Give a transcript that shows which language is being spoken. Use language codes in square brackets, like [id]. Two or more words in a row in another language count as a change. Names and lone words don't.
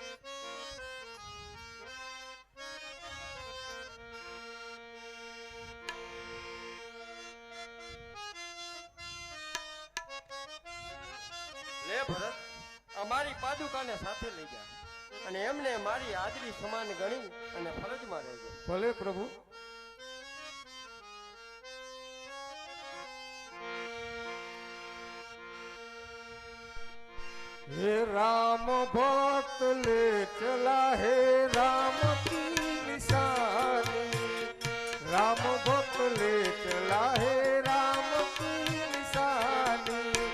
[gu] લે ભરત, અમારી પાદુકાને સાથે લઈ જા અને એમને મારી હાજરી સમાન ગણી અને ફરજમાં રહેજો. ભલે પ્રભુ. [hi] हे राम भक्त ले चला है राम की निशानी, राम भक्त ले चला है राम की निशानी.